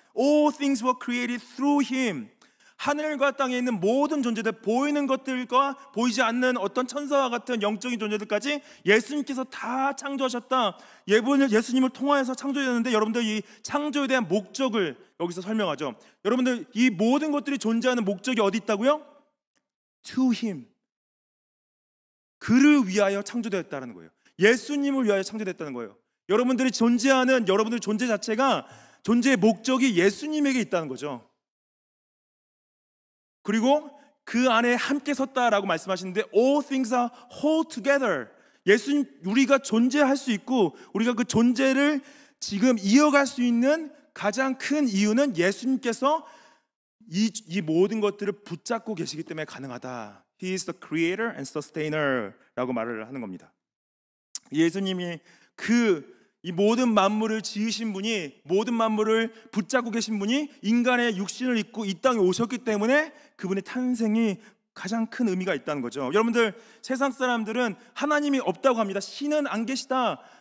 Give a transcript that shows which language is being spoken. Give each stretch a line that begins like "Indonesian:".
English: All things were created through him.
Korean: 하늘과 땅에 있는 모든 존재들, 보이는 것들과 보이지 않는 어떤 천사와 같은 영적인 존재들까지 예수님께서 다 창조하셨다. 예수님을 통하여서 창조되었는데, 여러분들 이 창조에 대한 목적을 여기서 설명하죠. 여러분들 이 모든 것들이 존재하는 목적이 어디 있다고요?
English: To him.
Korean: 그를 위하여 창조되었다는 거예요. 예수님을 위하여 창조됐다는 거예요. 여러분들이 존재하는 여러분들 존재 자체가, 존재의 목적이 예수님에게 있다는 거죠. 그리고 그 안에 함께 섰다라고 말씀하시는데,
English: all things are whole together.
Korean: 예수님, 우리가 존재할 수 있고 우리가 그 존재를 지금 이어갈 수 있는 가장 큰 이유는 예수님께서 이 모든 것들을 붙잡고 계시기 때문에 가능하다.
English: He is the creator and sustainer
Korean: 라고 말을 하는 겁니다. 예수님이 이 모든 만물을 지으신 분이, 모든 만물을 붙잡고 계신 분이 인간의 육신을 입고 이 땅에 오셨기 때문에 그분의 탄생이 가장 큰 의미가 있다는 거죠. 여러분들, 세상 사람들은 하나님이 없다고 합니다. 신은 안 계시다.